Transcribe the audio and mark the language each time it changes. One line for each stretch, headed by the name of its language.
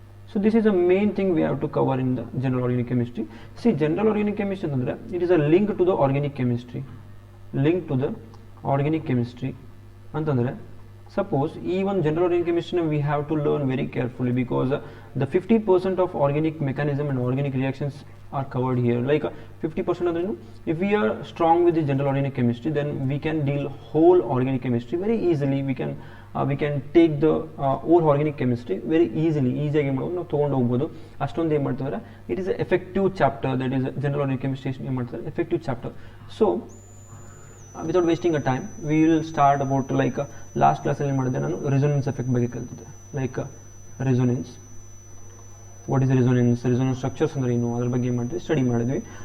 English: So this is a main thing we have to cover in the general organic chemistry. General organic chemistry ಅಂತಂದರೆ it is a link to the organic chemistry ಅಂತಂದರೆ, suppose ಈ ಒಂದು general organic ಕೆಮಿಸ್ಟ್ರಿನ we have to learn very carefully, because the 50% of organic mechanism and organic reactions are covered here. Like 50% of if we are strong with the general organic chemistry, then we can deal whole organic chemistry very easily. We can take the whole organic chemistry very easily
Kannada: ಆಗಿ ನಾವು ತೊಗೊಂಡು ಹೋಗ್ಬೋದು. ಅಷ್ಟೊಂದು ಏನು ಮಾಡ್ತಾರೆ, it is effective chapter, that is general organic chemistry ಏನು ಮಾಡ್ತಾರೆ, effective chapter.
English: so without wasting a time we will start about,
Kannada: like last ಕ್ಲಾಸಲ್ಲಿ ಏನು ಮಾಡಿದೆ ನಾನು, ರೆಸೊನೆನ್ಸ್ ಎಫೆಕ್ಟ್ ಬಗ್ಗೆ ಕಲಿತಿದ್ದೆ. Like resonance, what is resonance structures ಅಂದರೆ ಏನು, ಅದ್ರ ಬಗ್ಗೆ ಏನು ಮಾಡ್ತೀವಿ, ಸ್ಟಡಿ ಮಾಡಿದ್ವಿ.